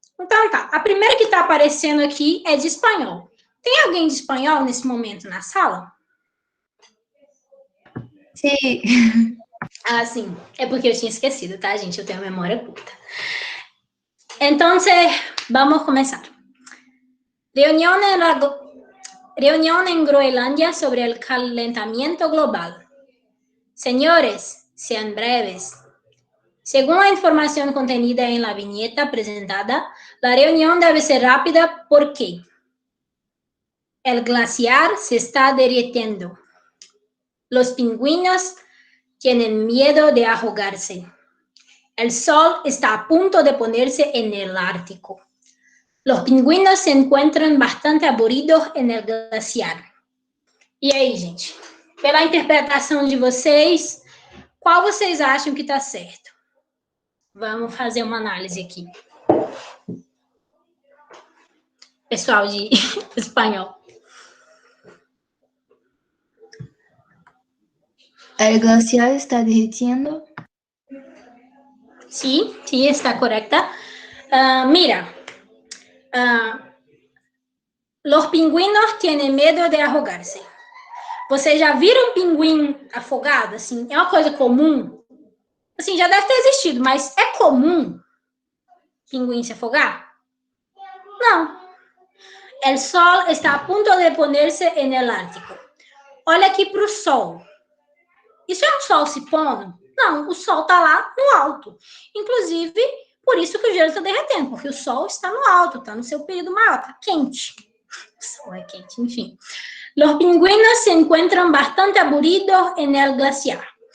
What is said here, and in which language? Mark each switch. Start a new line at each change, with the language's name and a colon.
Portuguese: Então tá, a primeira que está aparecendo aqui é de espanhol. Tem alguém de espanhol nesse momento na sala? Sim. Ah, sim. É porque eu tinha esquecido, tá, gente? Eu tenho a memória curta. Então, vamos começar.
Spanish: Reunión en Groenlandia sobre el calentamiento global. Señores, sean breves. Según la información contenida en la viñeta presentada, la reunión debe ser rápida porque el glaciar se está derritiendo. Los pingüinos tienen miedo de ahogarse. El sol está a punto de ponerse en el Ártico. Los pingüinos se encontram bastante aburridos en el glaciar.
Portuguese: E aí, gente? Pela interpretação de vocês, qual vocês acham que está certo? Vamos fazer uma análise aqui. Pessoal de espanhol.
Spanish: El glaciar está derritiendo. Sí, sí, está correcta. Mira, los pingüinos tienen miedo de ahogarse.
Portuguese: Vocês já viram um pinguim afogado? Assim, é uma coisa comum? Assim, já deve ter existido, mas é comum pinguim se afogar? Não.
Spanish: El sol está a punto de ponerse en el Ártico.
Portuguese: Olha aqui para o sol. Isso é um sol se pondo? Não, o sol está lá no alto. Inclusive, por isso que o gelo está derretendo, porque o sol está no alto, está no seu período maior, está quente. O sol é quente, enfim.
Spanish: Los pingüinos se encuentran bastante aburridos en el glaciar.